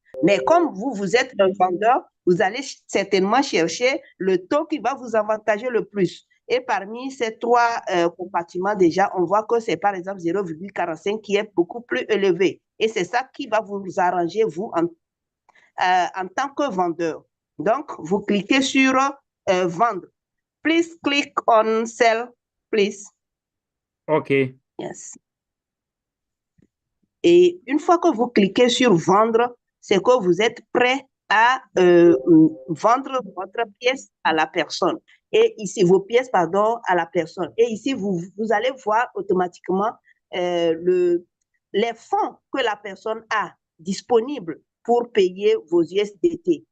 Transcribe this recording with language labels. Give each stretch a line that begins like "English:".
French: Mais comme vous êtes un vendeur, vous allez certainement chercher le taux qui va vous avantager le plus. Et parmi ces trois compartiments, déjà, on voit que c'est par exemple 0,45 qui est beaucoup plus élevé. Et c'est ça qui va vous arranger, vous, en tant que vendeur. Donc, vous cliquez sur vendre.
English: Please click on sell, please. OK. Yes.
French: Et une fois que vous cliquez sur vendre, c'est que vous êtes prêt à vendre votre pièce à la personne. Et ici, vos pièces, pardon, à la personne. Et ici, vous allez voir automatiquement les fonds que la personne a disponibles pour payer vos USDT.